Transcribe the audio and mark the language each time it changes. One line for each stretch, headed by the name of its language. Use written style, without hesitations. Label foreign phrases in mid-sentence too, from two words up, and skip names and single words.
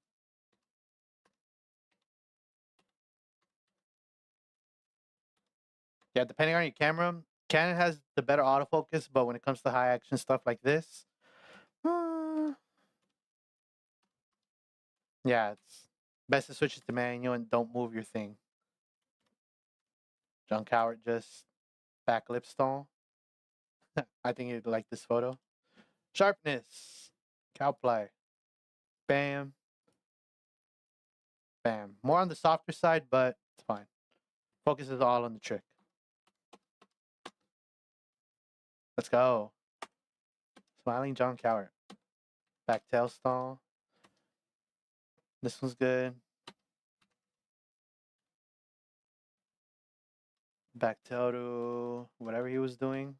English: Yeah, depending on your camera, Canon has the better autofocus, but when it comes to high action stuff like this, yeah, it's best to switch it to manual and don't move your thing. John Coward just back lip stall. I think you'd like this photo. Sharpness. Cowply. Bam. Bam. More on the softer side, but it's fine. Focus is all on the trick. Let's go. Smiling John Coward. Back tail stall. This one's good. Back tail to whatever he was doing.